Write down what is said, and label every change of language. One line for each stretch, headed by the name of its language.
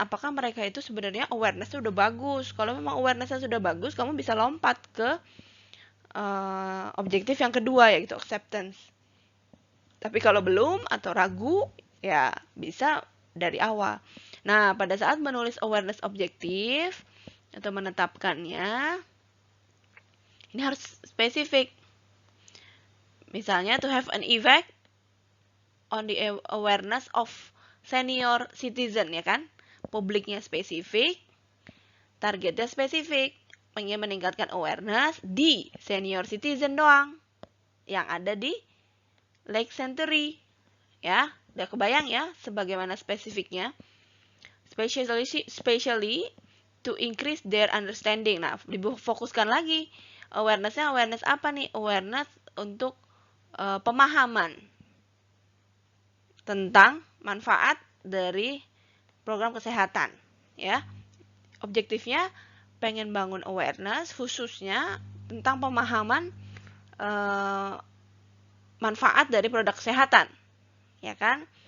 Indonesian: Apakah mereka itu sebenarnya awareness-nya udah bagus. Kalau memang awareness-nya sudah bagus, kamu bisa lompat ke objektif yang kedua, yaitu acceptance. Tapi kalau belum atau ragu, ya bisa dari awal. Nah, pada saat menulis awareness objektif atau menetapkannya, ini harus spesifik.
English: Misalnya, to have an effect on the awareness of senior citizen,
Indonesian: ya kan? Publiknya spesifik, targetnya spesifik, ingin meningkatkan awareness di senior citizen doang, yang ada di Lake Century. Ya, udah kebayang ya sebagaimana spesifiknya.
English: Especially to increase their understanding.
Indonesian: Nah, difokuskan lagi. Awareness-nya awareness apa nih? Awareness untuk pemahaman tentang manfaat dari program kesehatan. Ya, objektifnya pengen bangun awareness khususnya tentang pemahaman manfaat dari produk kesehatan, ya kan?